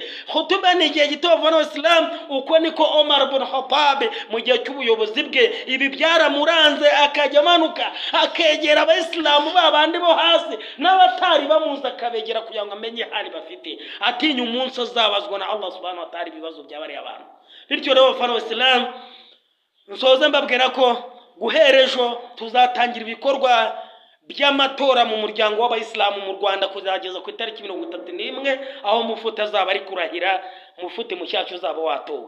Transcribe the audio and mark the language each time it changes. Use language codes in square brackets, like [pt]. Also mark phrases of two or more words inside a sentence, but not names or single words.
[rw] Khutuba ni igihe gito bavana Islam, uko niko Omar ibn Khattab mu gihe cy'ubuyobozi bwe ibi byaramuranze, akajya amanuka akegera abayisilamu babandi bo hasi n'abatari bamuza, akabegera kugira ngo amenye hali bafite, atinya umunsi azabazwa na Allah [ar] سبحانه وتعالى [rw] ibibazo by'abari abantu. Bityo rero bavana Islam, nsoze mbabwira ko guherejo tuzatangira ibikorwa by'amatora mu muryango w'abayisilamu mu Rwanda kuzageza ku itariki 31 aho mufuta azaba ari kurahira, mufuti mushyashya uzaba watowe.